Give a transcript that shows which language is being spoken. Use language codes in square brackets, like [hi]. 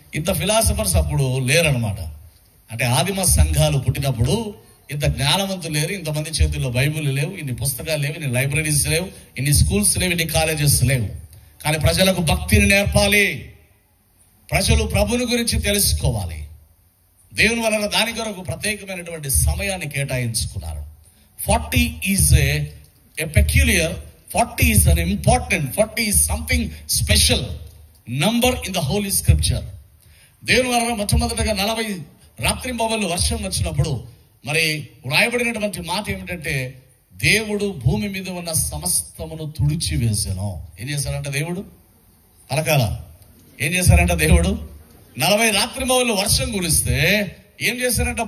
[te] ఇంత ఫిలాసఫర్స్ అప్పుడు లేరనమాట. అంటే ఆదిమ సంఘాలు పుట్టినప్పుడు ఇంత జ్ఞానవంతులు లేరు, ఇంతమంది చేతుల్లో బైబిల్ లేవు, ఇన్ని పుస్తకాలు లేవు, ఇన్ని లైబ్రరీస్ లేవు, ఇన్ని స్కూల్స్ లేవు, ఇన్ని కాలేజెస్ లేవు. కానీ ప్రజలకు భక్తిని నేర్పాలి, ప్రజలు ప్రభుని గురించి తెలుసుకోవాలి. దేవుని వలన దాని కొరకు ప్రత్యేకమైనటువంటి సమయాన్ని కేటాయించుకున్నారు. [en] 40 is a peculiar, 40 is an important, 40 is something special number in the Holy Scripture. [te] దేవుని వలన మొట్టమొదటిగా 40 రాత్రింబవళ్ళు వర్షం వచ్చినప్పుడు మరి వ్రాయబడినటువంటి మాట ఏమిటంటే, దేవుడు భూమి మీద ఉన్న సమస్తమును తుడిచి వేసాను. ఏం చేశారంట దేవుడు? పలకాల ఏం చేశారంట దేవుడు? 40 రాత్రింబవళ్ళు వర్షం కురిస్తే ఏం చేశారంట?